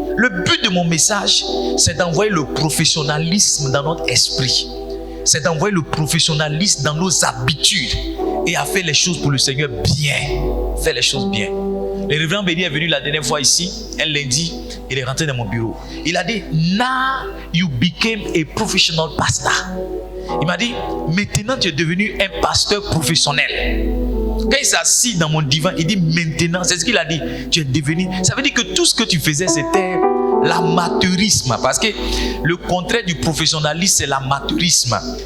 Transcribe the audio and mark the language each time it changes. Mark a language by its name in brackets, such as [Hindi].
[French] Le but de mon message, c'est d'envoyer le professionnalisme dans notre esprit. C'est d'envoyer le professionnalisme dans nos habitudes et à faire les choses pour le Seigneur bien. Faire les choses bien. Le révérend Béni est venu la dernière fois ici, un lundi, il est rentré dans mon bureau. Il a dit, [English] now you became a professional pastor. [French] Il m'a dit, maintenant tu es devenu un pasteur professionnel. Quand il s'est assis dans mon divan, il dit maintenant, c'est ce qu'il a dit, tu es devenu. Ça veut dire que tout ce que tu faisais, c'était l'amateurisme. Parce que le contraire du professionnalisme, c'est l'amateurisme.